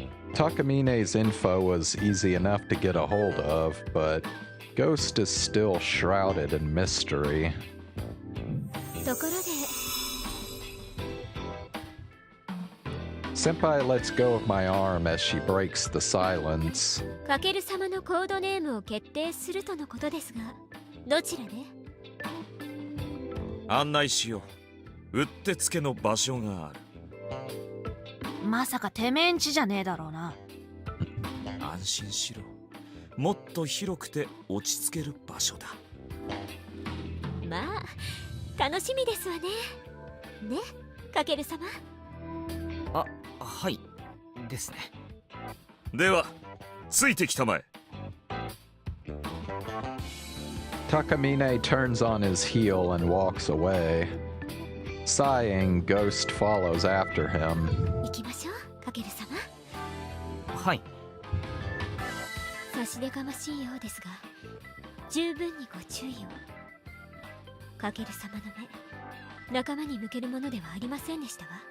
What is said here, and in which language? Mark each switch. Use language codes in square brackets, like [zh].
[en] Takamine's info was easy enough to get a hold of, but Ghost is still shrouded in mystery. Senpai lets go of my arm as she breaks the silence. [ja] かける様のコードネームを決定するとのことですが、どちらで？案内しよう。うってつけの場所がある。まさかてめえんちじゃねえだろうな。安心しろ。もっと広くて落ち着ける場所だ。まあ楽しみですわね。ね、かける様。あ、はいですね。ではついてきたまえ。 [en] Takamine turns on his heel and walks away. Sighing, Ghost follows after him. [ja] 行きましょう、かける様。はい。差し出がましいようですが、十分にご注意を。かける様の目、仲間に向けるものではありませんでしたわ。